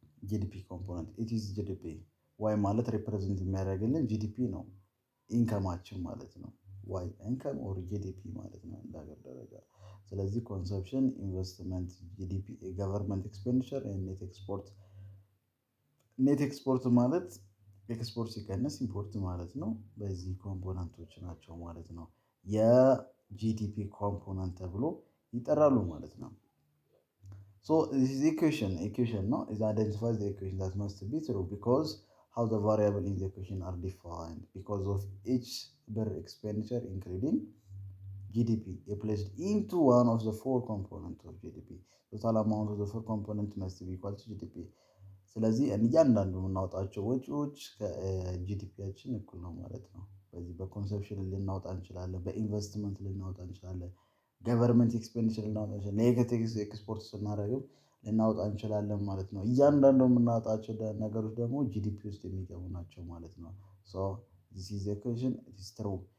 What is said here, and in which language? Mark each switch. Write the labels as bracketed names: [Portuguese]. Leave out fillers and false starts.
[Amharic] ጂዲፒ ኮምፖነንት ኢትዝ ጂዲፒ ዋይ ማለት ሪፕሬዘንት የሚያደርግልን ጂዲፒ ነው፣ ኢንከማችን ማለት ነው። ዋይ ኢንከም ኦር ጂዲፒ ማለት ነው እንደ ሀገር ደረጃ። ስለዚህ ኮንሰፕሽን፣ ኢንቨስትመንት፣ ጂዲፒ፣ ገቨርንመንት ኤክስፔንዲቸር፣ ኔት ኤክስፖርት። ኔት ኤክስፖርት ማለት ኤክስፖርት ሲቀንስ ኢምፖርት ማለት ነው። [English] በዚህ ኮምፖነንቶች ናቸው ማለት ነው የጂዲፒ ኮምፖነንት ተብሎ ይጠራሉ ማለት ነው። So this is equation no is identifies the equation that must be true because how the variable in the equation are defined because of each per expenditure including GDP placed into one of the four components of GDP. Total amount of the four components must be equal to GDP. [Amharic] ስለዚህ እያንዳንዱ የምናወጣቸው ወጪዎች ከጂዲፒያችን እኩል ነው ማለት ነው። በዚህ በኮንሰፕሽን ልናወጣ እንችላለን፣ በኢንቨስትመንት ልናወጣ እንችላለን፣ ገቨርንመንት ኤክስፔንዲቸር ልናወጣ እንችላለን፣ ኔጌቲቭ ኤክስፖርት ስናደርግም ልናወጣ እንችላለን ማለት ነው። እያንዳንዱ የምናወጣቸው ነገሮች ደግሞ ጂዲፒ ውስጥ የሚገቡ ናቸው ማለት ነው። [English] ሶ ዚስ ኢዝ ኢኩዌሽን ኢት ኢዝ ትሩ።